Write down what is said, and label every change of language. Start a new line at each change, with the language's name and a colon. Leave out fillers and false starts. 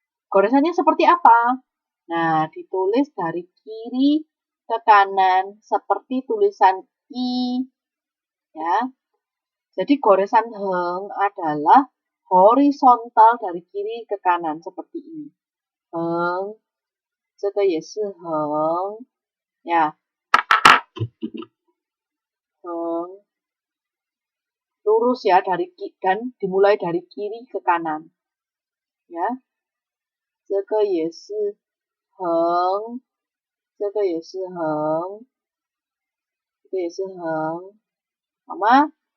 Indonesian: Goresannya seperti apa? Nah, ditulis dari kiri ke kanan seperti tulisan I, ya. Jadi goresan heng adalah horizontal dari kiri ke kanan seperti ini.
Chinese: Heng, 这个也是横, ya.
Indonesian: Heng, lurus ya dan dimulai dari kiri ke kanan, ya.
Chinese: 这个也是横, 这个也是横, 这个也是横,好吗?